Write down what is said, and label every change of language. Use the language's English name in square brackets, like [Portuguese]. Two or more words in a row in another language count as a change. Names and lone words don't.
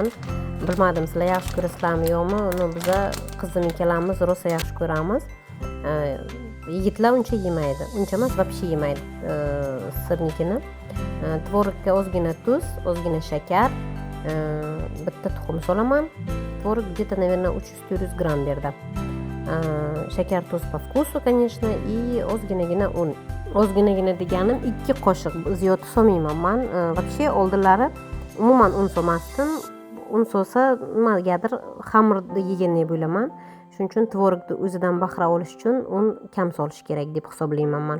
[Uzbek] Bilmadim, sizlar yaxshi ko'rasizlarmi yo'qmi? Uni biz qizim ikkalamiz rosa yaxshi ko'ramiz. Yigitlar uncha yemaydi. Uncha emas, вообще yemaydi sirnikini. Tvorogga ozgina tuz, ozgina shakar, bitta tuxum solaman. Tvorog [Russian] где-то, наверное, [Uzbek] 300-400 gram berdi. Shakar, tuz [Russian] по вкусу, конечно, и [Uzbek] ozginagina un. Ozginagina deganim 2 qoshiq, ziyod solmayman men. Вообще oldinlari umuman un solmasdim. Un solsa nimagadir xamirni yeganday bo'laman. Shuning uchun tvorogni o'zidan bahra olish uchun un kam solish kerak deb hisoblayman men.